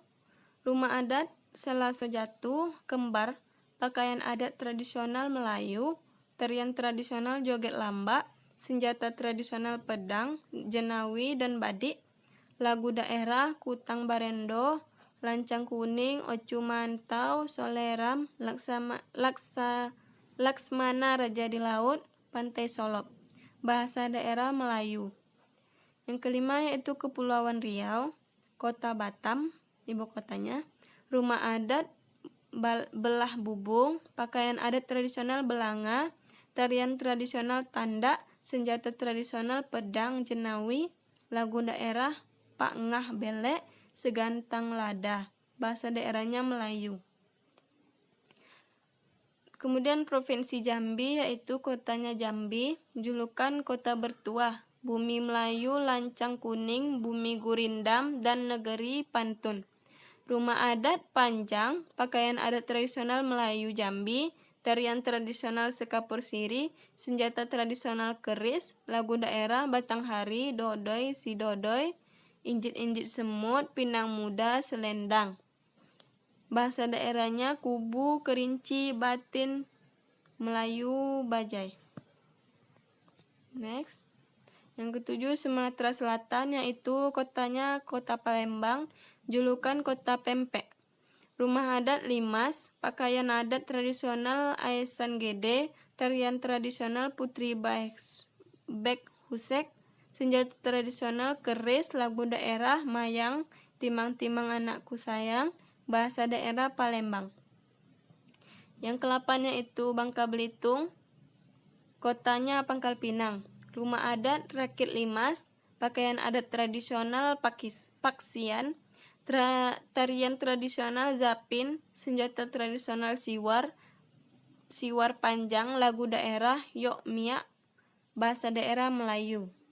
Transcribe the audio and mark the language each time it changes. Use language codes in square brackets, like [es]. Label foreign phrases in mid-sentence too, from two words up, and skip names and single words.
[id] Rumah adat Selaso Jatuh, Kembar, pakaian adat tradisional Melayu, tarian tradisional Joget Lambak, senjata tradisional Pedang, Jenawi, dan Badik, lagu daerah Kutang Barendo, Lancang Kuning, Ocu Mantau, Soleram, Laksmana Raja di Laut, Pantai Solop. Bahasa daerah Melayu. Yang kelima yaitu Kepulauan Riau, Kota Batam, ibu kotanya. Rumah adat Belah Bubung, pakaian adat tradisional Belanga, tarian tradisional Tanda, senjata tradisional Pedang, Jenawi, lagu daerah Pak Ngah Belek, Segantang Lada. Bahasa daerahnya Melayu. Kemudian Provinsi Jambi yaitu kotanya Jambi, julukan Kota Bertuah, Bumi Melayu, Lancang Kuning, Bumi Gurindam, dan Negeri Pantun. Rumah adat Panjang, pakaian adat tradisional Melayu Jambi, tarian tradisional Sekapur Siri, senjata tradisional Keris, lagu daerah Batanghari, Dodoi, Sidodoy, injit-injit semut, pinang muda, selendang. Bahasa daerahnya Kubu, Kerinci, Batin, Melayu, Bajai. Next. Yang ketujuh Sumatera Selatan, yaitu kotanya Kota Palembang, julukan Kota Pempek. Rumah adat Limas, pakaian adat tradisional Aesan Gede, tarian tradisional Putri Bek Husek, senjata tradisional keris, lagu daerah Mayang, Timang-timang anakku sayang, bahasa daerah Palembang. Yang ke-8 yaitu Bangka Belitung, kotanya Pangkal Pinang. Rumah adat Rakit Limas, pakaian adat tradisional Paksian, tarian tradisional Zapin, senjata tradisional Siwar panjang, lagu daerah Yok Miak, bahasa daerah Melayu.